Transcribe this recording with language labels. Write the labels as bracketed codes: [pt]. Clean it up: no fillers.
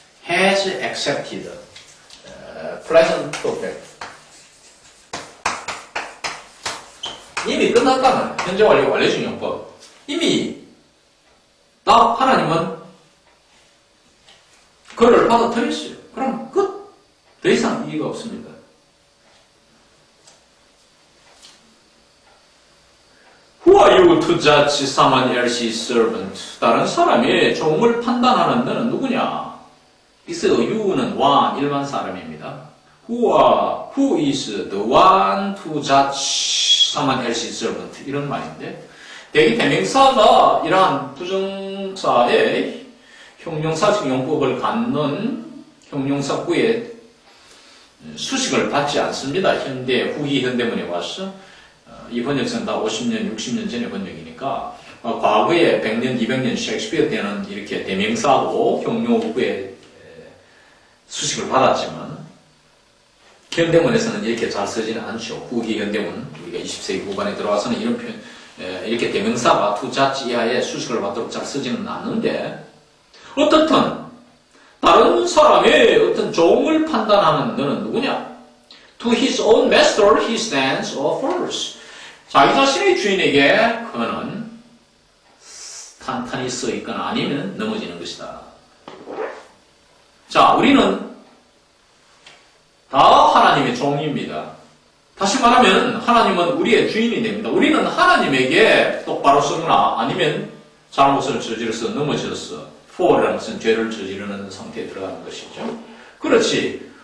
[en] has accepted present perfect [ko] 이미 끝났다는 현재 완료 완료식 용법 이미 나 하나님은 그를 받아들였어요. 그럼 끝. 더 이상 이의가 없습니다. [en] Who are you to judge someone else's servant? [ko] 다른 사람의 종을 판단하는 너는 누구냐? 여기서 you는 one, 일반 사람입니다. [en] Who is the one to judge someone else's servant? [ko] 이런 말인데 대기 대명사가 이러한 부정사의 형용사적 용법을 갖는 형용사구에 수식을 받지 않습니다. 현대, 후기 현대문에 와서 이 번역서는 다 50년, 60년 전의 번역이니까 과거에 100년, 200년 셰익스피어 때는 이렇게 대명사고 형용구에 수식을 받았지만 현대문에서는 이렇게 잘 쓰지는 않죠. 후기 현대문, 우리가 20세기 후반에 들어와서는 이런 표현, 이렇게 대명사가 투자지 이하에 수식을 받도록 잘 쓰지는 않는데 어떻든 다른 사람의 어떤 종을 판단하는 너는 누구냐? [en] To his own master he stands or falls. [ko] 자기 자신의 주인에게 그는 탄탄히 서 있거나 아니면 넘어지는 것이다. 자, 우리는 다 하나님의 종입니다. 다시 말하면 하나님은 우리의 주인이 됩니다. 우리는 하나님에게 똑바로 서거나 아니면 잘못을 저질러서 넘어져서 fall이라는 것은 죄를 저지르는 상태에 들어가는 것이죠. 그렇지.